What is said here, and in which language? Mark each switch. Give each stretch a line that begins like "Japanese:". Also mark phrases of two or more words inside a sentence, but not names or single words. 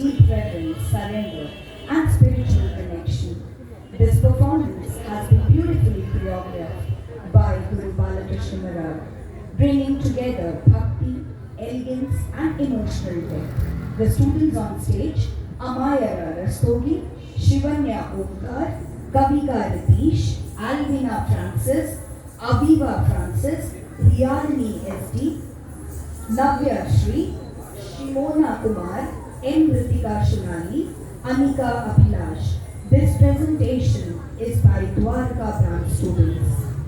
English: reverence, surrender, and spiritual connection. This performance has been beautifully choreographed by Guru Balakrishna Marag, bringing together bhakti, elegance, and emotional depth. The students on stage, Amayara Rastogi, Shivanya Omkar, Kavika Ratish, Alvina Francis, Aviva Francis, Riyalini SD, Navya Shri, Shimona Kumar, N. Ritika Shunali, Anika Abhilash. This presentation is by Dwarka branch students.